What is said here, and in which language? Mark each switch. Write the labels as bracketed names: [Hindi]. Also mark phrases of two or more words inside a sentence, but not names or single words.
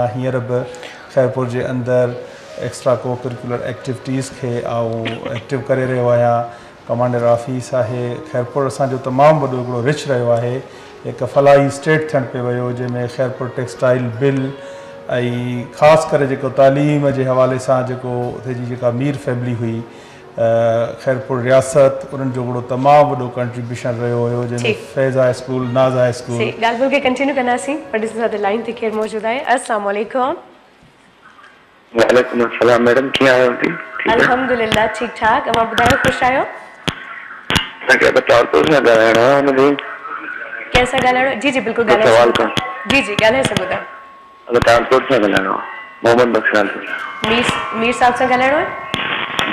[Sindhi] हींअर बि ख़ैरपुर जे अंदरि [English] extra co curricular activities [Sindhi] खे एक्टिव करे रहियो आहियां [English] commander office [Sindhi] आहे ख़ैरपुर असांजो तमामु वॾो हिकिड़ो रिच रहियो आहे हिकु फलाही स्टेट थियणु पियो वियो जंहिंमें ख़ैरपुर टेक्सटाइल बिल ऐं ख़ासि करे जेको तालीम जे हवाले सां जेको उते जी जेका मीर फैमिली हुई ख़ैरपुर रियासत उन्हनि जो हिकिड़ो तमामु वॾो कंट्रीब्यूशन रहियो हुयो जंहिंमें फैज़ा स्कूल नाज़ा स्कूल ॻाल्हि खे कंटिन्यू कंदासीं पर ॾिसो त लाइन ते केरु मौजूदु आहे [Arabic] السلام عليكم وعليكم السلام [Sindhi] मैडम कीअं आहियो जी अल्हम्दुलिल्लाह ठीक ठाक तव्हां ॿुधायो ख़ुशि आहियो असांखे त टालपुर सां ॻाल्हाइणो आहे हुनजो कंहिंसां ॻाल्हाइणो जी जी बिल्कुलु ॻाल्हाए जी जी ॻाल्हाए सघो था अगरि टालपुर सां ॻाल्हाइणो आहे मोहम्मद बख्शाल मीर साहब सां ॻाल्हाइणो आहे